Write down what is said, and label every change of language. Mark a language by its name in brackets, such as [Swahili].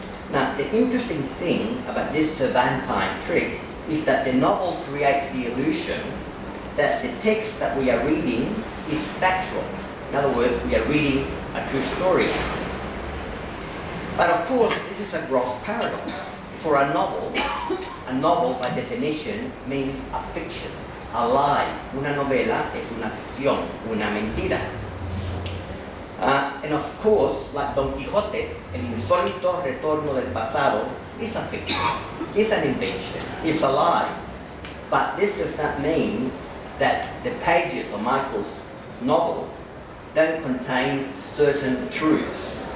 [English] Now, the interesting thing about this Cervantine trick is that the novel creates the illusion that the text that we are reading is factual. In other words, we are reading a true story. But of course, this is a gross paradox. For a novel by definition means a fiction, a lie. [Spanish] Una novela es una ficción, una mentira. [English] And of course, like Don Quixote, El insólito retorno del pasado is a fiction, it's an invention, it's a lie. But this does not mean that the pages of Michael's novel don't contain certain truths.